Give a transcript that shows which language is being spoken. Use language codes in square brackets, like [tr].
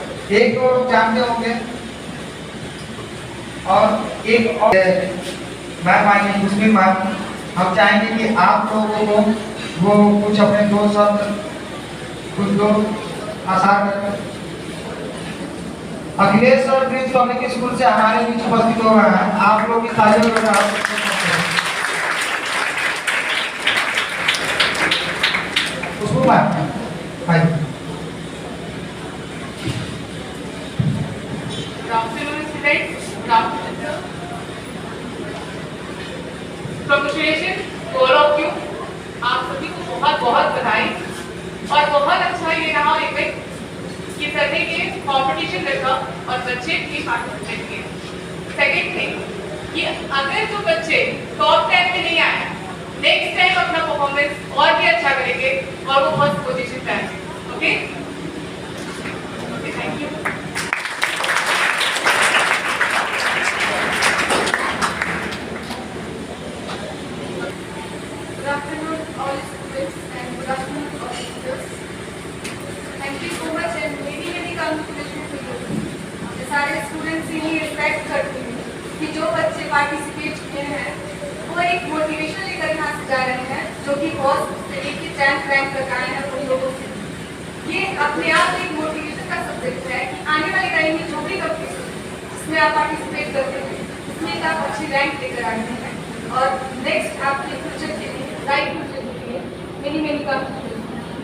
[hi] एक दो लोग जानते होंगे और एक और मैम आएंगे मुस्लिम मैम, हम चाहेंगे कि आप लोगों को वो कुछ अपने दो शब्द कुछ दो आसार करें। Akhilesh sir Prince public school से हमारे बीच उपस्थित हो रहे हैं, आप लोग की तालियों के साथ उसको भाई। [en] Good afternoon, students. Good afternoon, sir. Congratulations to all of you. [hi] आप सभी को बहुत बहुत बधाई। और बहुत अच्छा ये रहा इवेंट कि सर ने ये कॉम्पिटिशन रखा और बच्चे भी पार्टिसिपेट किए। सेकेंड थिंग कि अगर जो बच्चे टॉप 10 में नहीं आए, नेक्स्ट टाइम अपना परफॉर्मेंस और भी अच्छा करेंगे और वो फर्स्ट पोजीशन पे आएंगे। [en] Okay, thank you. Good afternoon, all students, and good afternoon, all teachers. Thank you so much and many congratulations to you. [hi] मैं सारे स्टूडेंट्स से ही एक्सपेक्ट करती हूँ कि जो बच्चे पार्टिसिपेट किए हैं वो एक मोटिवेशन लेकर यहाँ से जा रहे हैं, जो कि फर्स्ट से लेकर 10th रैंक तक आए हैं उन लोगों से। ये अपने आप एक मोटिवेशन का सब्जेक्ट है कि आने वाले टाइम में जो भी कंपटीशन जिसमें आप पार्टिसिपेट करते हैं उसमें आप अच्छी रैंक लेकर आते हैं और नेक्स्ट आपके फ्यूचर के लिए, ब्राइट फ्यूचर के लिए [en] Many congratulation.